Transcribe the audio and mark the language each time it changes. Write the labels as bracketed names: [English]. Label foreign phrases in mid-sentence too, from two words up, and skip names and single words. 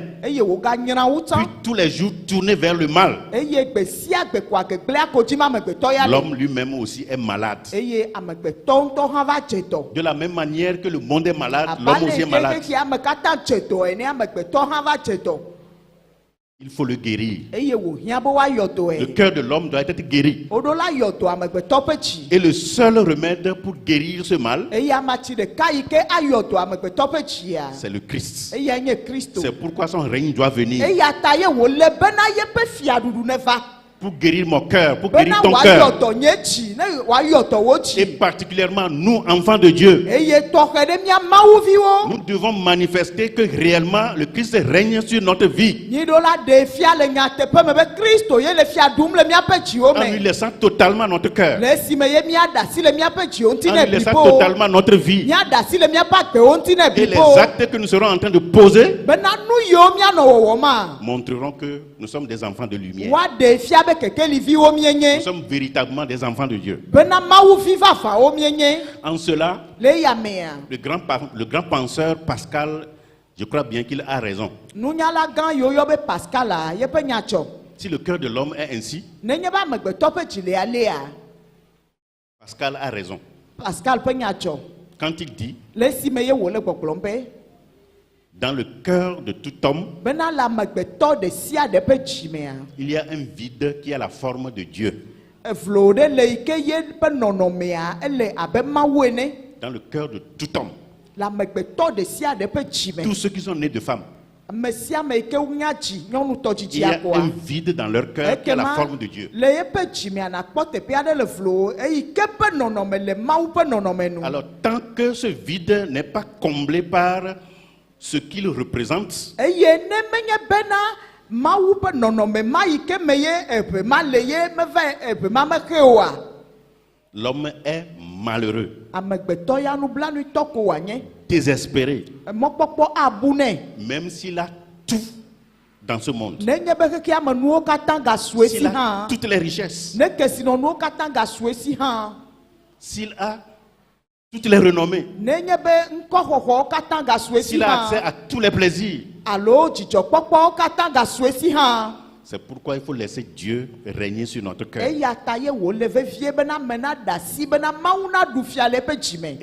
[French] Puis tous les jours tourné vers le mal. L'homme lui-même aussi est malade. De la même manière que le monde est malade, l'homme aussi est malade. Il faut le guérir. [Ewe] eye wò hiã be woayɔ [French] Le [Ewe] dɔe [French] cœur de l'homme doit être guéri. [Ewe] woɖo la yɔ dɔ amegbetɔ ƒe dzi [French] Et le seul remède pour guérir ce mal, [Ewe] eye amatsi ɖeka yi ke ayɔ dɔ amegbetɔ ƒe dzia [French] c'est le Christ. [Ewe] eya nye Kristo [French] C'est pourquoi son règne doit venir. [Ewe] eya ta ye wòle bena yeƒe fiaɖuɖu neva [French] Pour guérir mon cœur, pour guérir [Ewe] bena [French] ton [Ewe] wòayɔ [French] cœur. [Ewe] dɔ nye dzi ne wòayɔ dɔ wo [French] Et [Ewe] dzi [French] particulièrement nous, enfants de Dieu. [Ewe] eye tɔxɛ ɖe mía mawuviwo [French] Nous devons manifester que réellement le Christ règne sur notre vie. [Ewe] nyiɖo la ɖe fia le nyateƒe me be Kristo ye le fia ɖum le míaƒe dziwo [French] En lui [Ewe] me [French] laissant totalement notre cœur. [Ewe] le esime ye míaɖe asi le míaƒe dziwo ŋuti [French] En [Ewe] ne [French] lui laissant [Ewe] blibo [French] totalement notre vie. [Ewe] míaɖe asi le míaƒe agbewo ŋuti ne [French] Et les [Ewe] blibo [French] actes que nous serons en train de poser [Ewe] bena nu yiwo míanɔ wɔwɔ ma [French] montreront que nous sommes des enfants de lumière. [Ewe] woaɖe fia be kekeliviwo [French] Nous [Ewe] mienye [French] sommes véritablement des enfants de Dieu. [Ewe] bena mawuvi vavawo mienye [French] En cela, [Ewe] le yamea [French] le grand penseur Pascal, je crois bien qu'il a raison. [Ewe] nunyala gã yiwo yɔ be Pascala yeƒe nyatsɔ [French] Si le cœur de l'homme est ainsi, [Ewe] nenye be amegbetɔ ƒe dzi le alea [French] Pascal a raison. [Ewe] Pascal ƒe nyatsɔ [French] Quand il dit, [Ewe] le esime ye wòle gbɔgblɔm be [French] dans le cœur de tout homme, [Ewe] bena le amegbetɔ ɖe sia ɖe ƒe dzimea [French] il y a un vide qui a la forme de Dieu. [Ewe] evlo ɖe le yi ke ye ƒe nɔnɔmea ele abe Mawu ene [French] Dans le cœur de tout homme. [Ewe] le amegbetɔ ɖe sia ɖe ƒe dzime [French] Tous ceux qui sont nés de femmes, [Ewe] ame sia ame yi ke wonya dzi nyɔnutɔ [French] il y a [Ewe] dzidzia koa [French] un vide dans leur cœur qui a la [Ewe] ekema [French] forme de Dieu. [Ewe] le yeƒe dzimea nakpɔ teƒe aɖe le vlo eyi ke ƒe nɔnɔme le Mawu ƒe nɔnɔme nu [French] Alors, tant que ce vide n'est pas comblé par ce qu'il représente, [Ewe] eye ne menye bena Mawu ƒe nɔnɔme ma yi ke me ye eʋe ma le ye meva eʋe ma mexe oa [French] l'homme est malheureux, [Ewe] amegbetɔ ya nublanuitɔ ko wòanye [French] désespéré, [Ewe] mɔkpɔkpɔ abu nɛ [French] même s'il a tout dans ce monde. [Ewe] nenye be xexea me nuwo katã gasue si [French] S'il a [Ewe] hã [French] toutes les richesses, [Ewe] ne kesinɔnuwo katã gasue si hã [French] s'il a toutes les renommées, [Ewe] nenye be ŋkɔxɔxɔwo katã gasue si [French] s'il a accès [Ewe] hã [French] à tous les plaisirs, [Ewe] alo dzidzɔkpɔkpɔwo katã gasue si hã [French] c'est pourquoi il faut laisser Dieu régner sur notre cœur. [Ewe] eya ta ye wòle vevie bena ame naɖe asi bena Mawu naɖu fia le eƒe dzime